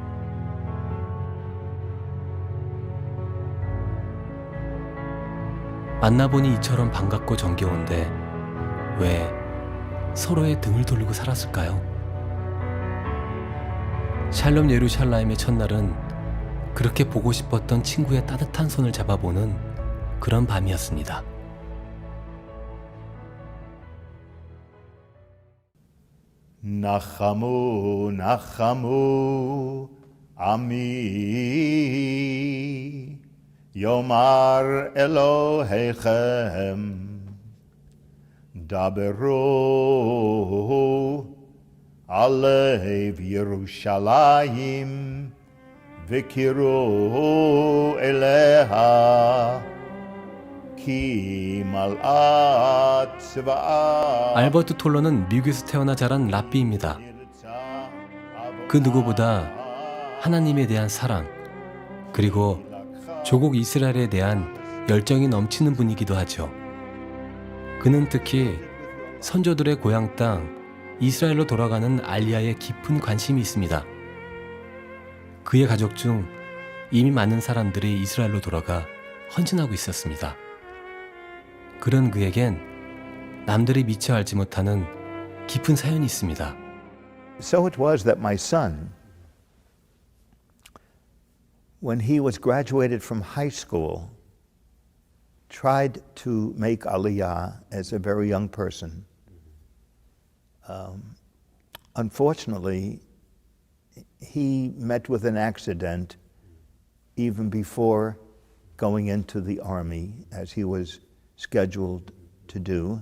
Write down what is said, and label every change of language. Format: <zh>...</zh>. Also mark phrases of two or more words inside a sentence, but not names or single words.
<ko>만나보니 이처럼 반갑고 정겨운데 왜 서로의 등을 돌리고 살았을까요? 샬롬 예루샬라임의 첫날은 그렇게 보고 싶었던 친구의 따뜻한 손을 잡아보는 그런 밤이었습니다.</ko> <he>נחמו נחמו עמי יאמר אלוהיכם דברו על לב ירושלים וקראו אליה כי מלאת צבאה.</he> <ko>알버트 톨러는 미국에서 태어나 자란 랍비입니다. 그 누구보다 하나님에 대한 사랑, 그리고 조국 이스라엘에 대한 열정이 넘치는 분이기도 하죠. 그는 특히 선조들의 고향 땅 이스라엘로 돌아가는 알리야에 깊은 관심이 있습니다. 그의 가족 중 이미 많은 사람들이 이스라엘로 돌아가 헌신하고 있었습니다. 그런 그에겐 남들이 미처 알지 못하는 깊은 사연이 있습니다.</ko> <en>So it was that my son, when he was graduated from high school, tried to make Aliyah as a very young person. Unfortunately, he met with an accident even before going into the army, as he was scheduled to do.</en>